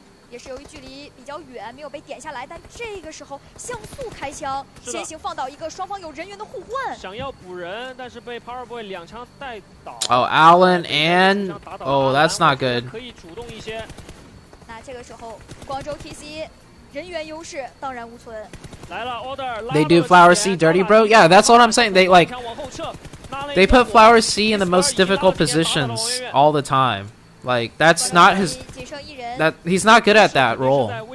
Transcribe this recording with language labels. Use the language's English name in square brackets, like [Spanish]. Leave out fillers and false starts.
[Chinese] 也是由于距离比较远，没有被点下来。但这个时候像素开枪，先行放倒一个，双方有人员的互换。想要补人，但是被 Powerboy 两枪带倒。 [English] Oh, Allen and oh, that's not good. [Chinese] 可以主动一些。那这个时候，广州 TC 人员优势当然无存。来了 Order。 [English] They do Flower C dirty, bro. Yeah, that's what I'm saying. They like they put Flower C in the most difficult positions all the time. Like that's not his. That he's not good at that role.